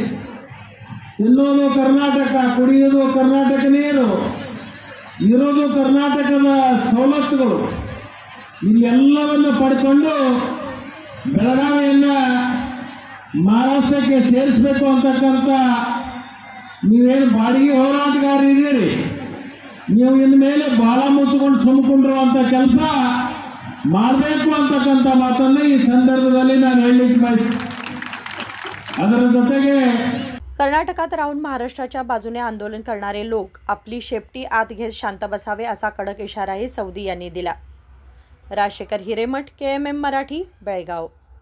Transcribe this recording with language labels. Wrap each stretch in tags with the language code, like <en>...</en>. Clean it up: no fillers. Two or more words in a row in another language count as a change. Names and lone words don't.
<kn>ತಿನ್ನೋದು ಕರ್ನಾಟಕ, ಕುಡಿಯೋದು ಕರ್ನಾಟಕ ನೀರು, ಇರೋದು ಕರ್ನಾಟಕದ ಸವಲತ್ತುಗಳು, ಇದೆಲ್ಲವನ್ನು ಪಡ್ಕೊಂಡು ಬೆಳಗಾವಿಯನ್ನು ಮಹಾರಾಷ್ಟ್ರಕ್ಕೆ ಸೇರಿಸಬೇಕು ಅಂತಕ್ಕಂಥ ನೀವೇನು ಬಾಡಿಗೆ ಹೋರಾಟಗಾರರಿದ್ದೀರಿ, ನೀವು ಇನ್ಮೇಲೆ ಬಾಲ ಮುಚ್ಚಿಕೊಂಡು ಸುಮ್ಕೊಂಡಿರುವಂಥ ಕೆಲಸ ಮಾಡಬೇಕು ಅಂತಕ್ಕಂಥ ಮಾತನ್ನು ಈ ಸಂದರ್ಭದಲ್ಲಿ ನಾನು ಹೇಳಲಿಕ್ಕೆ ಬಯಸ್ತೇನೆ। ಅದರ ಜೊತೆಗೆ</kn> <mr>कर्नाटकात राहून महाराष्ट्राच्या बाजूने आंदोलन करणारे लोक आपली शेपटी आत घेत शांत बसावे, असा कडक इशाराही सवदी यांनी दिला। राजशेखर हिरेमठ, KMM मराठी, बेळगाव।</mr>